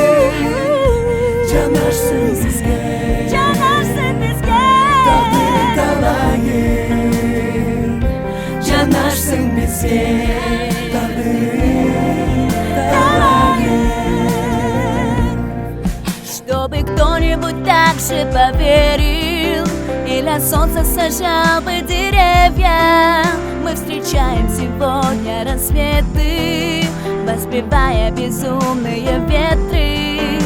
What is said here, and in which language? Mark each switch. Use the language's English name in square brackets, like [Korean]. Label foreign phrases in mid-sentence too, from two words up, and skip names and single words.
[Kyrgyz] Жанарсың бизге, тагдырың талайын. Жанарсың бизге, тагдырың талайын. [Russian] Чтобы кто-нибудь так же поверил, и для солнца сажал бы деревья. Мы встречаем сегодня рассветы, воспевая безумные ветры.